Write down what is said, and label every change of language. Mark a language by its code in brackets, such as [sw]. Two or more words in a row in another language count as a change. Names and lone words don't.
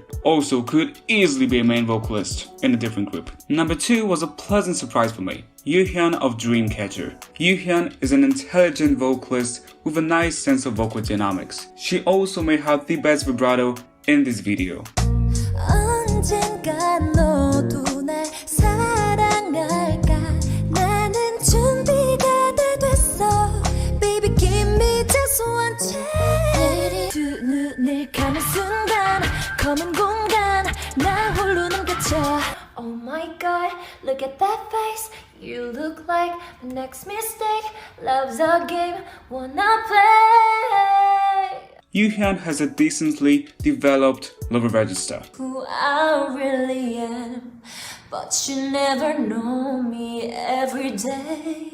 [en] Also could easily be a main vocalist in a different group. Number 2 was a pleasant surprise for me. Yoohyeon of Dreamcatcher. Yoohyeon is an intelligent vocalist with a nice sense of vocal dynamics. She also may have the best vibrato in this video. [ko] 언젠가 너도 날 사랑할까 나는 준비가 다 됐어 [en] Baby give me just one chance [ko] 두 눈을 감은 순간 검은 공간 나 홀로 넘겨져 [en] Oh my god look at that face You look like the next mistake Love's a game wanna play Yoohyeon has a decently developed lower register. Who I really am, but you never know me every day.